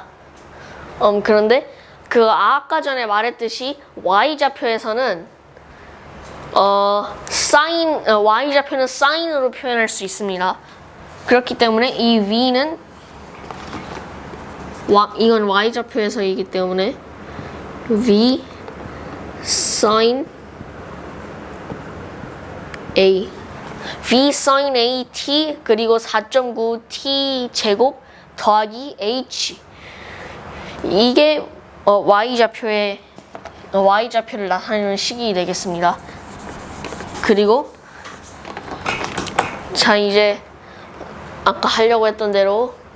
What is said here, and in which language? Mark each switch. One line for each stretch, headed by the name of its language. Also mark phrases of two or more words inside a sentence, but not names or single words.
Korean: 그런데 아까 전에 말했듯이 y좌표에서는 y좌표는 사인으로 표현할 수 있습니다. 그렇기 때문에 이 v는 이건 y좌표에서이기 때문에 v sin a v sin a t 그리고 4.9 t 제곱 더하기 h 이게 y좌표를 나타내는 식이 되겠습니다. 그리고 자 이제 아까 하려고 했던 대로